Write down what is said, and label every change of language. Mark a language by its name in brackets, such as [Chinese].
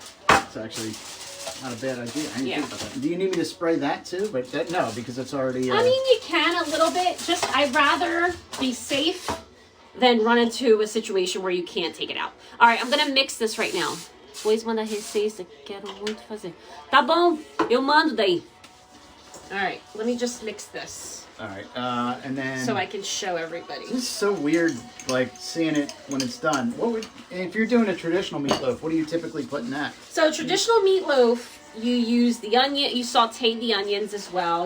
[English] It's actually not a bad idea. I didn't think about that. Do you need me to spray that too? But no, because it's already... I mean, you can a little bit. Just, I'd rather be safe than run into a situation where you can't take it out. All right, I'm going to mix this right now. [Portuguese] Depois manda receita, quero muito fazer. Tá bom, eu mando daí. [English] All right, let me just mix this. All right, and then... So I can show everybody. This is so weird, like, seeing it when it's done. If you're doing a traditional meatloaf, what do you typically put in that? So traditional meatloaf, you use the onion, you saute the onions as well.